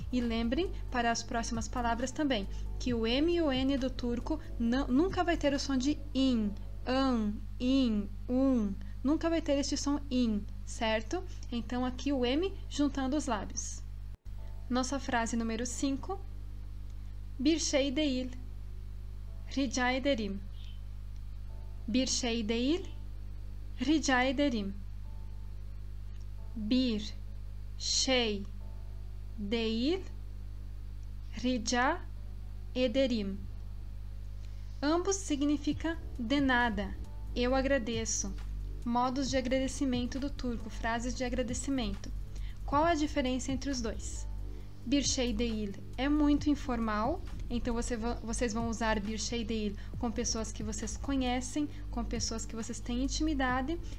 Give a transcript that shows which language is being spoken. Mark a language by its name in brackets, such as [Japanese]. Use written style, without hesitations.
[Portuguese] E lembrem, para as próximas palavras também, que o M e o N do turco nunca vai ter o som de in, in, nunca vai ter este som in, certo? Então, aqui o M juntando os lábios. Nossa frase número 5. [Turkish] Bir şey değil, rica ederim. Bir şey değil, rica ederim. Bir şey değil, rica ederim. [Portuguese] Ambos significa de nada, eu agradeço. Modos de agradecimento do turco, frases de agradecimento. Qual a diferença entre os dois? Bir şey değil é muito informal, então vocês vão usar bir şey değil com pessoas que vocês conhecem, com pessoas que vocês têm intimidade.